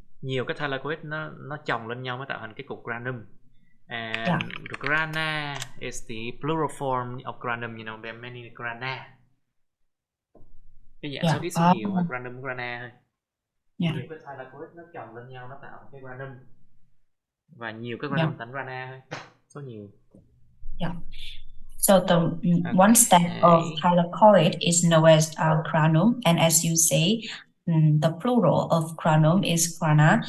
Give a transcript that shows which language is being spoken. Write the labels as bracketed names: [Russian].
[Vietnamese] Nhiều cái thylakoid nó chồng lên nhau mới tạo thành cái cục granum. [English] And grana is the plural form of granum. You know, there are many grana. [Vietnamese] Cái dạng số ít số nhiều hay granum grana thôi. Nhiều cái thylakoid nó chồng lên nhau nó tạo cái granum. Và nhiều cái granum thành grana thôi. Số nhiều. Yeah. [English] So the one step of thylakoid is known as granum, and as you say, the plural of granum is grana.